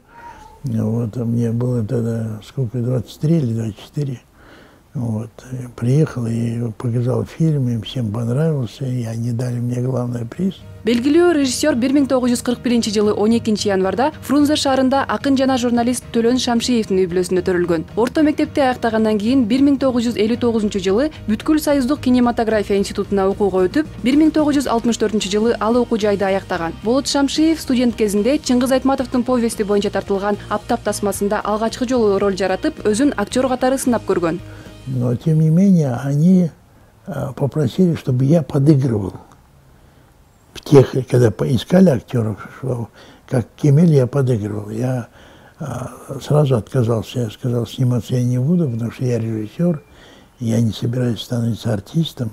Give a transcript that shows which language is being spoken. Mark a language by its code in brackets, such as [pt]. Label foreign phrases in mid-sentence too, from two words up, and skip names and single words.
[ru] Вот, мне было тогда, сколько, 23 или 24. Вот, приехал и показал фильм, им всем понравился, и они дали мне главный приз. [ky] Белгилүү режиссер 1941 жылы 12 январда Фрунзе шаарында акын жана журналист Төлөн Шамшиевдин үй бүлөсүндө төрөлгөн. Орто мектепти аяктагандан кийин 1959 жылы Бүткүл Союздук кинематография институтуна окууга өтүп, 1964 жылы ал окуу жайды аяктаган. Болот Шамшиев студент кезинде Чыңгыз Айтматовдун повести боюнча тартылган Аптап тасмасында алгачкы жолу роль жаратып, өзүн актер катары сынап көргөн. [ru] Но тем не менее они попросили, чтобы я подыгрывал. Когда поискали актеров, как Кемель, я подыгрывал. Я сразу отказался, я сказал, сниматься я не буду, потому что я режиссер, я не собираюсь становиться артистом.